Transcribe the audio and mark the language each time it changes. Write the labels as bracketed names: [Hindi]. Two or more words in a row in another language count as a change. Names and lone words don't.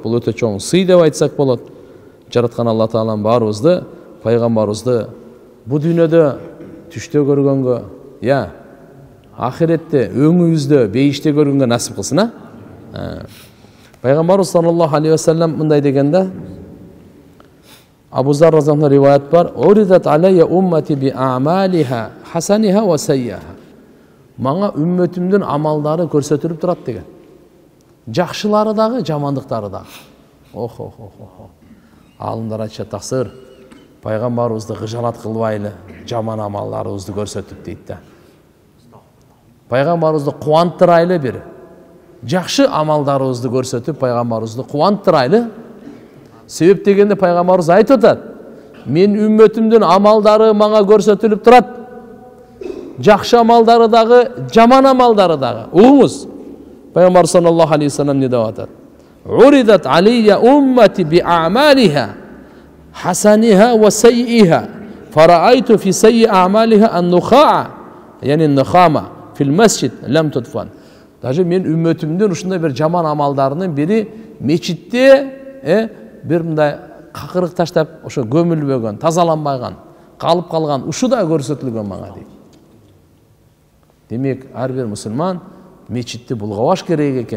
[Kyrgyz] Бул өтө чоң сый деп айтсак болот. Жараткан Алла Таалам баарыбызды, пайгамбарыбызды бу дүйнөдө түштө көргөнгө, ахиретте өңүбүздө бейиште көргөнгө насип кылсын. Пайгамбарыбыз [Arabic] صلى الله عليه وسلم [Kyrgyz] мындай дегенде, Абу Зар разияллаху риваят бар: [Arabic] "عرضت علي أمتي بأعمالها حسنها وسيئها." [Kyrgyz] Мага үммөтүмдүн амалдары көрсөтүлүп турат деген. Жакшылары дагы, жамандыктары дагы. Алымдар айтышат: "Таксыр, пайгамбарыбызды кыжалат кылбайлы, жаман амалдарыбызды көрсөтүп" дейт да. Пайгамбарыбызды кубандырайлы бир. Жакшы амалдарыбызды көрсөтүп, пайгамбарыбызды кубандырайлы. Себеп дегенде пайгамбарыбыз айтып атат: "Мен үммөтүмдүн амалдары мага көрсөтүлүп турат. Жакшы амалдары дагы, жаман амалдары дагы." Угуңуз. Пайгамбар [Arabic] صلى الله عليه وسلم [Kyrgyz] не деп атат? [Arabic] "عرضت علي أمتي بأعمالها حسنها وسيئها فرأيت في سيئ أعمالها النخاعة يعني نخامة في المسجد لم تدفن." [Kyrgyz] Даже мен үммөтүмдүн ушундай бир жаман амалдарынын бири мечитте бир мындай какырык таштап ошо көмүлбөгөн, тазаланбаган, калып калган, ушу да көрсөтүлгөн мага дейт. Демек, ар бир мусулман мечитти булгабаш керек экен.